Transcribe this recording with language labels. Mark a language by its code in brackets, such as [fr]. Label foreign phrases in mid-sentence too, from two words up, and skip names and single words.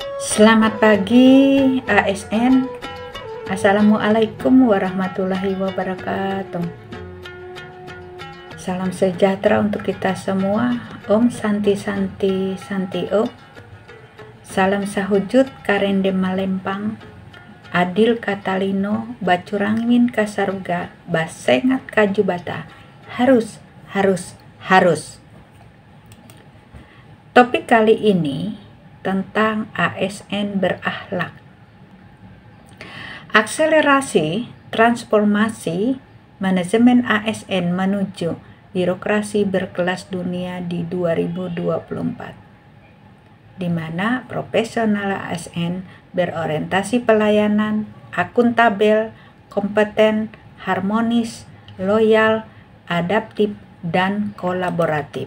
[id] Selamat pagi ASN. [ar] السلام عليكم ورحمة الله وبركاته. [id] Salam sejahtera untuk kita semua. [sa] ॐ शान्ति शान्ति शान्ति ॐ. [nij] Salam sahujud Karende Malempang. [knx] Adil Katalino Bacurangin Kasaruga Basengat Kajubata. Harus. [id] Topik kali ini tentang ASN berakhlak. Akselerasi transformasi manajemen ASN menuju birokrasi berkelas dunia di 2024, di mana profesional ASN berorientasi pelayanan, akuntabel, kompeten, harmonis, loyal, adaptif, dan kolaboratif.